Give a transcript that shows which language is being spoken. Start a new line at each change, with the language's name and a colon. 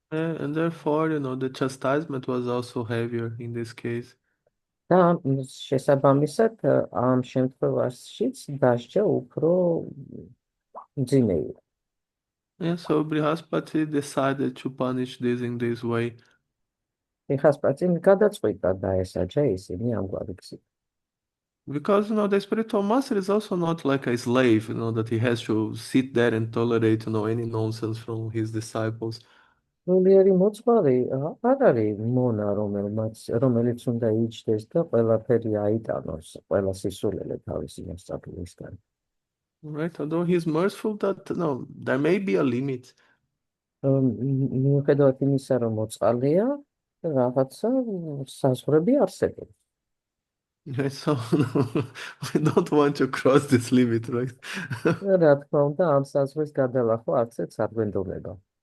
English: And therefore, the chastisement was also heavier in this case.
Georgian: და შესაბამისად, ამ შემთხვევაშიც დასჯა უფრო მძიმე იყო.
English: Yeah, so Brihaspati decided to punish this in this way.
Georgian: ბრიჰასპატიმ გადაწყვიტა დაესაჯა ისინი ამგვარი გზით.
English: Because, the spiritual master is also not like a slave, that he has to sit there and tolerate, any nonsense from his disciples.
Georgian: სულიერი მოძღვარი არ არის მონა, რომელიც უნდა იჯდეს და ყველაფერი აიტანოს, ყველა სისულელე თავისი მოსწავლისგან.
English: Right, although he's merciful, that there may be a limit.
Georgian: მიუხედავად იმისა, რომ მოწყალია, რაღაცა საზღვრები არსებობს.
English: Right, so we don't want to cross this limit, right?
Georgian: რა თქმა უნდა, ამ საზღვრს გადალახვა არცეც არ გვენდობება.